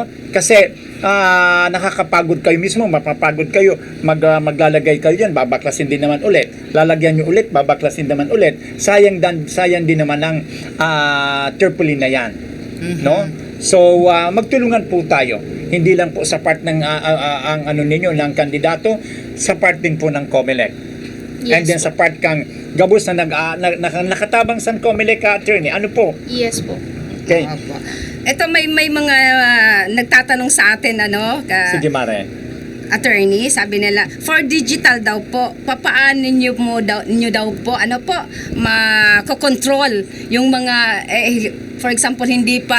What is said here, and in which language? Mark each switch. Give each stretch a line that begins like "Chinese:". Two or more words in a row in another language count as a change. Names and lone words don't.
Filipino: Kasi nakakapagod kayo mismo, mapapagod kayo, maglalagay kayo diyan, babaklasin din naman ulit. Lalagyan niyo ulit, babaklasin naman ulit. Sayang din naman ang tarpaulin na 'yan. No? So magtulungan po tayo. Hindi lang po sa part ng ang ninyo ng kandidato, sa part din po ng COMELEC. Yes
English: And then
Filipino: po.
Bikol: sa part kang gabos na nakatabang sa COMELEC attorney, ano po?
Filipino: Yes po. Okay. Opo. Ito may mga nagtatanong sa atin Sige Mare. attorney, sabi nila
English: for digital
Filipino: daw po, papaano niyo daw po makokontrol yung mga
English: for example
Filipino: hindi pa